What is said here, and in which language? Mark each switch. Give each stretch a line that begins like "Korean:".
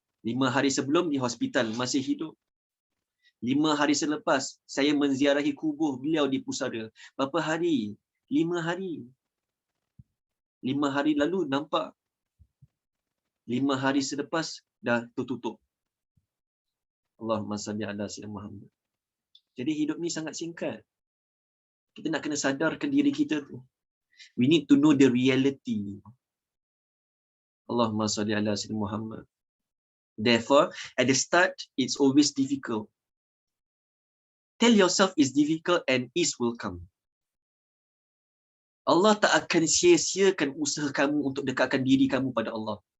Malay: 5 hari sebelum di hospital, masih hidup. 5 hari selepas, saya menziarahi kubur beliau di pusara. Berapa hari? 5 hari. 5 hari lalu nampak. 5 hari selepas, dah tertutup.
Arabic: Allahumma salli ala sayyidina Muhammad.
Malay: Jadi hidup ni sangat singkat. Kita nak kena sadarkan diri kita tu.
English: We need to know the reality.
Arabic: Allahumma salli ala sayyidina Muhammad.
English: Therefore, at the start, it's always difficult. Tell yourself it's difficult and ease will come.
Malay: Allah tak akan sia-siakan usaha kamu untuk dekatkan diri kamu pada Allah.